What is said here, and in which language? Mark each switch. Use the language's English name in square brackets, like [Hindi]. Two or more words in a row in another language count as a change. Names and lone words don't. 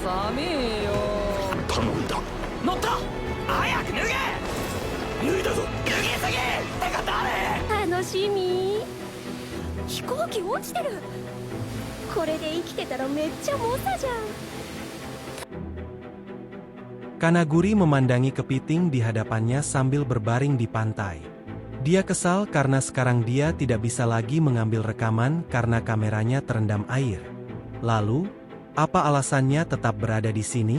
[Japanese] 寒いよ。頼んだ。乗った早く脱げ脱いだぞ。脱ぎすぎってか誰楽しみ。飛行機落ちてる。これで生きてたらめっちゃ猛者じゃん。 [Indonesian] Kanaguri memandangi kepiting di hadapannya sambil berbaring di pantai. Dia kesal karena sekarang dia tidak bisa lagi mengambil rekaman karena kameranya terendam air. Lalu, apa alasannya tetap berada di sini?